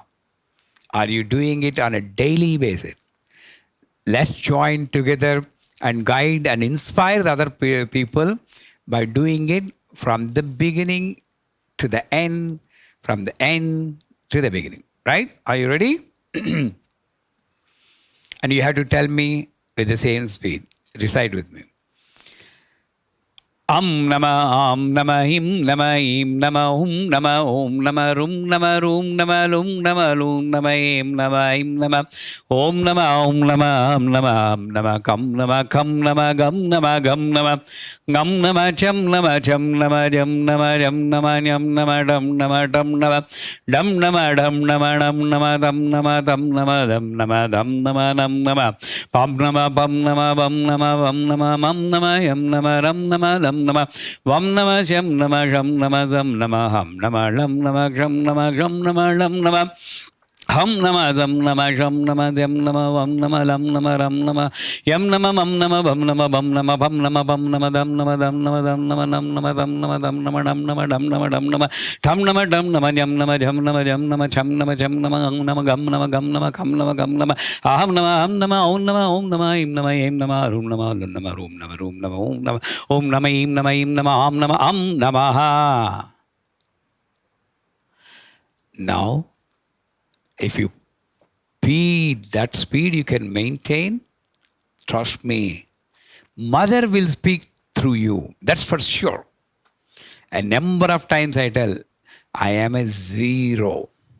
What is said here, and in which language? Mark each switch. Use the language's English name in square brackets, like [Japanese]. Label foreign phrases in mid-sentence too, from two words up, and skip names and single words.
[English] Are you doing it on a daily basis? Let's join together and guide and inspire the other people by doing it from the beginning to the end, from the end to the beginning. Right? Are you ready? And you have to tell me with the same speed. Recite with me. [Sanskrit] Nama him nama im nama om nama rum nama rum nama lum nama lum nama im nama om nama kam nama gam nama cham nama jam nama nyam nama dam nama dam nama dam nama dam nama dam nama dam nama dam nama dam nama dam nama nam nama pam nama mam nama yam nama ram nama dam nama vam nama sham nama sham nama zam nama ham nama lam nama sham nama sham nama lam nama ham nama zam nama sham nama jam nama vam nama lam nama ram nama yam nama mam nama bam nama bam nama bam nama bam nama dam nama dam nama dam nama nam nama dam nama dam nama dam nama dam nama dam nama tham nama dam nama yam nama jam nama cham nama ang nama gam nama kham nama gam nama aham nama om nama im nama yem nama rum nama lun nama rum nama om nama im nama am nama. [English] Now, if you speed, that speed you can maintain, trust me, Mother will speak through you. That's for sure. A number of times I tell, I am a 0.